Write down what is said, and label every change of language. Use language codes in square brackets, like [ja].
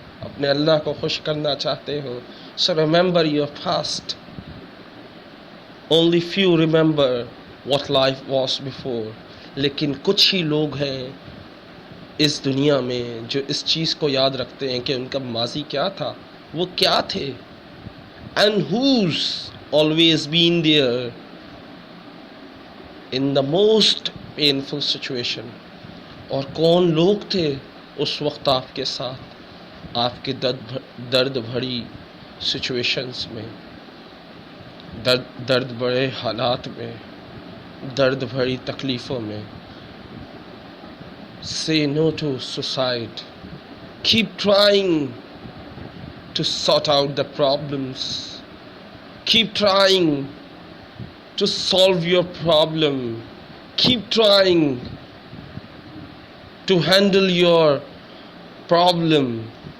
[ur] اپنے اللہ کو خوش کرنا چاہتے ہو. [en] so remember your past. only few remember what life was before. [ur] لیکن کچھ ہی لوگ ہیں اس دنیا میں جو اس چیز کو یاد رکھتے ہیں کہ ان کا ماضی کیا تھا، وہ کیا تھے. [en] and who's always been there in the most painful situation. [ur] اور کون لوگ تھے اس وقت آپ کے ساتھ آپ کے درد بھری سچویشنز میں، درد بڑے حالات میں، درد بھری تکلیفوں میں. [en] say no to suicide. keep trying to sort out the problems. keep trying to solve your problem. keep trying to handle your problem.